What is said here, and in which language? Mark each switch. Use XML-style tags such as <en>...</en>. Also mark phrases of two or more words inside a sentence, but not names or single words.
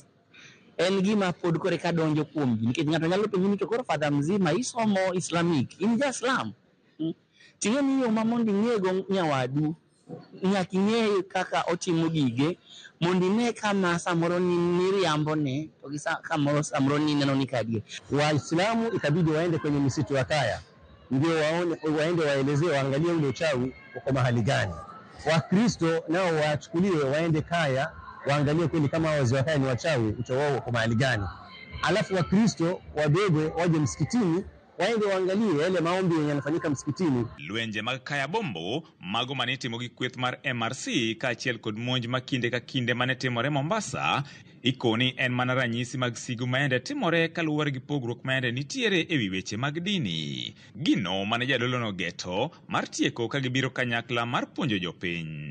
<luo>En gima pod kore ka donjo kuom ji nikech ng'ato nyalo penjo ni to koro father mzima isomo Islamic in ja Islam. Ting'e ni yo mamondi ng'ego nyawadu nyaka ing'e kaka otimo gige mondo ine kama samoro ni miriambo ne to gi kamoro samoro ni neno ni kadie.</luo> <sw>Waislamu itabidi waende kwenye misitu ya kaya ndio waende waelezee waangalie ule uchawi uko mahali gani. Wakristo nao wachukuliwe waende kaya waangalie kweli kama wazee wa kaya ni wachawi uchawi wao uko mahali gani. Alafu Wakristo wabebe waje msikitini waende waangalie yale maombi yanafanyika msikitini.</sw> <luo>Lwenje mag kaya bombo mago mane timo gi kweth mar MRC kaachiel kod monj makinde ka kinde mane timore Mombasa ikoni en mana ranyisi mag sigu maende timore kaluwore gi pogruok maende nitiere e wi weche mag dini. Gino mane jadolo no geto mar tieko ka gibiro kanyakla mar puonjo jopiny.</luo>